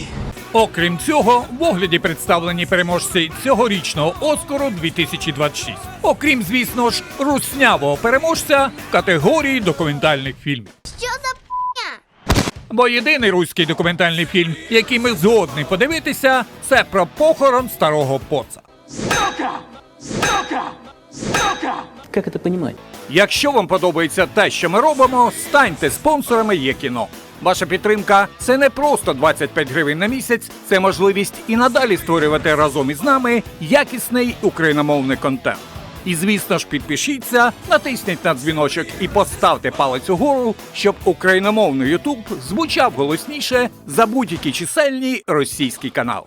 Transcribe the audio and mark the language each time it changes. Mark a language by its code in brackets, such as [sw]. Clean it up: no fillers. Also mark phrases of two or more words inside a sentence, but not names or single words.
[uk] Окрім цього, в огляді представлені переможці цьогорічного Оскару 2026. Окрім, звісно ж, руснявого переможця в категорії документальних фільмів. Що за п***ня? Бо єдиний руський документальний фільм, який ми згодні подивитися, це про похорон старого поца. [ru] Как это понимать? [uk] Якщо вам подобається те, що ми робимо, станьте спонсорами ЄКіно. Ваша підтримка – це не просто 25 гривень на місяць, це можливість і надалі створювати разом із нами якісний україномовний контент. І, звісно ж, підпишіться, натисніть на дзвіночок і поставте палець угору, щоб україномовний Ютуб звучав голосніше за будь-які чисельні російські канали.